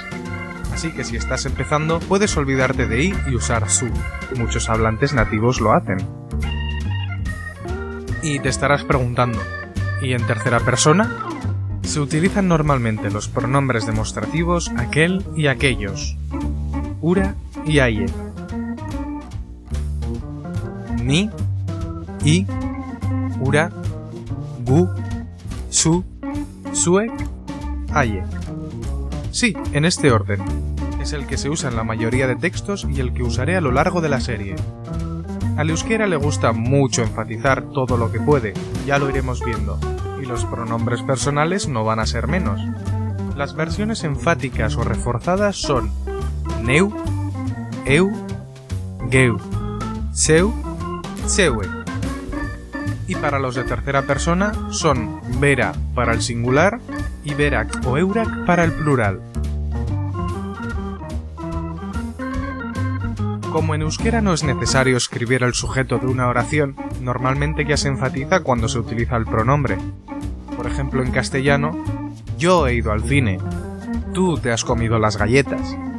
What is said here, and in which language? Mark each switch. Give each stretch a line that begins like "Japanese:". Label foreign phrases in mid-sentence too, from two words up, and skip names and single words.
Spanish: Así que si estás empezando, puedes olvidarte de i y usar su. Muchos hablantes nativos lo hacen. Y te estarás preguntando, ¿y en tercera persona? Se utilizan normalmente los pronombres demostrativos aquel y aquellos, ura y aie,
Basque: ni, i, ura, gu, su, zuek, aie.
Spanish: Sí, en este orden. Es el que se usa en la mayoría de textos y el que usaré a lo largo de la serie. Al euskera le gusta mucho enfatizar todo lo que puede, ya lo iremos viendo, y los pronombres personales no van a ser menos. Las versiones enfáticas o reforzadas son
Basque: neu, eu, geu, seu, zeue.
Spanish: Y para los de tercera persona son bera para el singular y berak o eurak para el plural. Como en euskera no es necesario escribir el sujeto de una oración, normalmente ya se enfatiza cuando se utiliza el pronombre. Por ejemplo, en castellano, yo he ido al cine, tú te has comido las galletas.